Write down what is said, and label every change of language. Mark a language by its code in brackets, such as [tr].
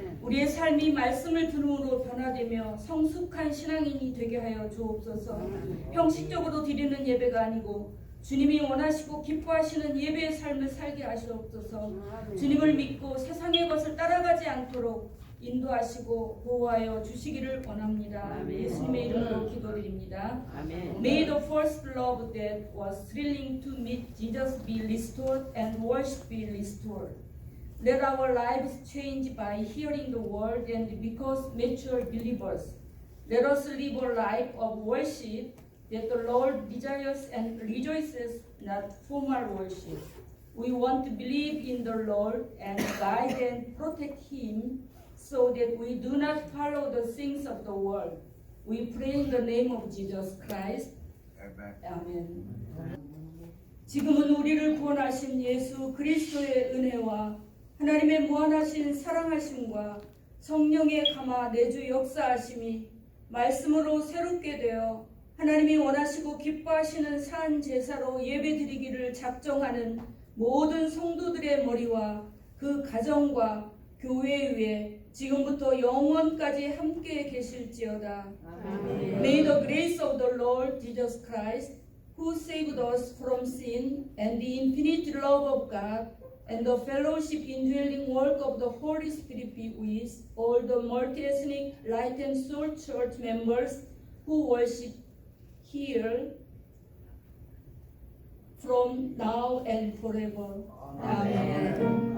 [ko] 우리의 삶이 말씀을 들음으로 변화되며 성숙한 신앙인이 되게 하여 주옵소서. 형식적으로 드리는 예배가 아니고 주님이 원하시고 기뻐하시는 예배의 삶을 살게 하시옵소서. 주님을 믿고 세상의 것을 따라가지 않도록 인도하시고 보호하여 주시기를 원합니다. 예수님의 이름으로 기도드립니다. [en] May the first love that was thrilling to meet Jesus be restored and worship be restored. Let our lives change by hearing the word and become mature believers. Let us live a life of worship that the Lord desires and rejoices, not formal worship. We want to believe in the Lord and guide and protect Him so that we do not follow the things of the world. We pray in the name of Jesus Christ. [ko] 아멘. 지금은 우리를 구원하신 예수 그리스도의 은혜와 하나님의 무한하신 사랑하심과 성령의 감화 내주 역사하심이 말씀으로 새롭게 되어 하나님이 원하시고 기뻐하시는 산 제사로 예배드리기를 작정하는 모든 성도들의 머리와 그 가정과 교회 위에 지금부터 영원까지 함께 계실지어다. [en] May the grace of the Lord Jesus Christ, who saved us from sin, and the infinite love of God, and the fellowship indwelling work of the Holy Spirit be with all the multi-ethnic Light and Soul Church members who worship here from now and forever. Amen.